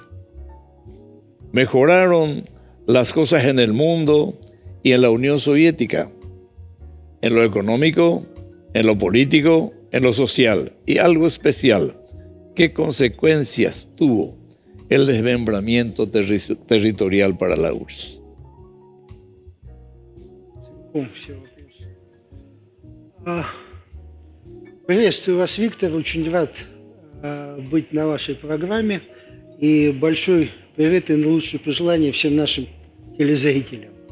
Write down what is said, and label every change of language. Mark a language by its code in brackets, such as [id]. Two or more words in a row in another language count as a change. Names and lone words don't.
[es] ¿Mejoraron las cosas en el mundo y en la Unión Soviética? En lo económico, en lo político, en lo social. Y algo especial, ¿qué consecuencias tuvo el desmembramiento territorial para la URSS? [ru] Приветствую вас, Виктор. Очень рад быть на вашей программе. И большой привет и наилучшие пожелания всем нашим телезрителям.